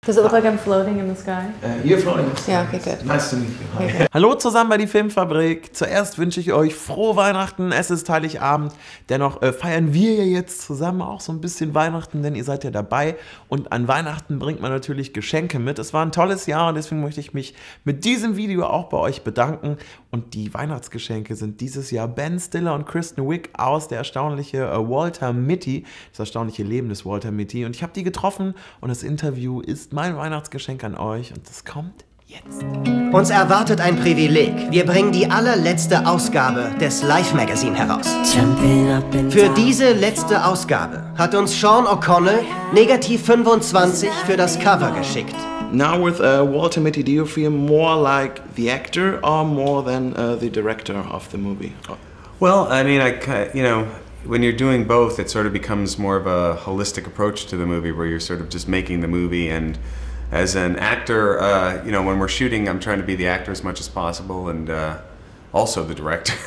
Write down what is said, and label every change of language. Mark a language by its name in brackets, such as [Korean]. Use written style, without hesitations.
[English] Does it look like I'm floating in the sky? You're floating in the sky. Yeah, okay, good. Nice to meet you. Okay. [German] Hallo zusammen bei die Filmfabrik. Zuerst wünsche ich euch frohe Weihnachten. Es ist Heiligabend. Dennoch feiern wir ja jetzt zusammen auch so ein bisschen Weihnachten, denn ihr seid ja dabei. Und an Weihnachten bringt man natürlich Geschenke mit. Es war ein tolles Jahr und deswegen möchte ich mich mit diesem Video auch bei euch bedanken. Und die Weihnachtsgeschenke sind dieses Jahr Ben Stiller und Kristen Wiig aus der erstaunliche Walter Mitty. Das erstaunliche Leben des Walter Mitty. Und ich habe die getroffen und das Interview ist mein Weihnachtsgeschenk an euch und das kommt jetzt. Uns erwartet ein Privileg. Wir bringen die allerletzte Ausgabe des Live-Magazin heraus. Für diese letzte Ausgabe hat uns Sean O'Connell negativ 25 für das Cover geschickt. [English] Now with Walter Mitty, do you feel more like the actor or more than the director of the movie? Well, I mean, you know, when you're doing both, it sort of becomes more of a holistic approach to the movie where you're sort of just making the movie. And as an actor, you know, when we're shooting, I'm trying to be the actor as much as possible and also the director.